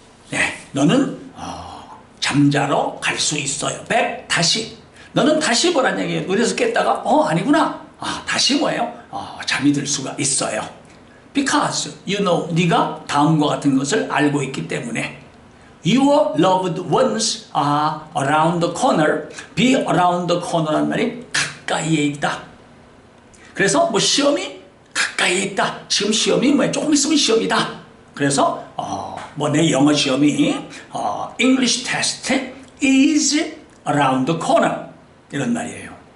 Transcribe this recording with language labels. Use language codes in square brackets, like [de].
[ko] 네, 너는 잠자러 갈 수 있어요. back, 다시. 너는 다시 뭐란 얘기예요? 누워서 깼다가 아니구나. 다시 뭐예요? 잠이 들 수가 있어요. [en] Because you know, [ko] 네가 다음과 같은 것을 알고 있기 때문에. [en] Your loved ones are around the corner. Be around the corner [ko] 란 말이 가까이에 있다. 그래서 시험이 가까이에 있다. 지금 시험이 조금 있으면 시험이다. 그래서 내 영어 시험이 [en] English test is around the corner [ko] 이런 말이에요.